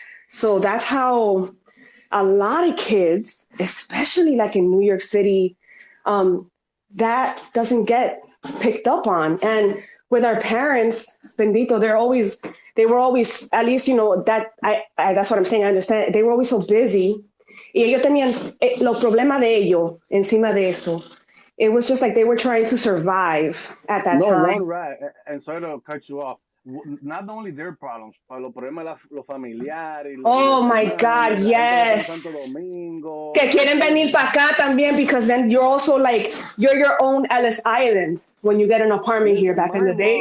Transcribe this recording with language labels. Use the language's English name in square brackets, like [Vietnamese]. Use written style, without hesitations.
[English] So that's how a lot of kids, especially like in New York City, that doesn't get picked up on. And with our parents, bendito, they were always, at least, you know, that that's what I'm saying. I understand. They were always so busy. [Spanish] Y ellos tenían los problemas de ellos encima de eso. [English] It was just like they were trying to survive at that time. No, right. And sorry to cut you off. Not only their problems, but [Spanish] los problemas los familiares. [English] Oh my God, yes. [Spanish] Que quieren venir para acá también, [English] because then you're also like, you're your own Ellis Island when you get an apartment here back in the day.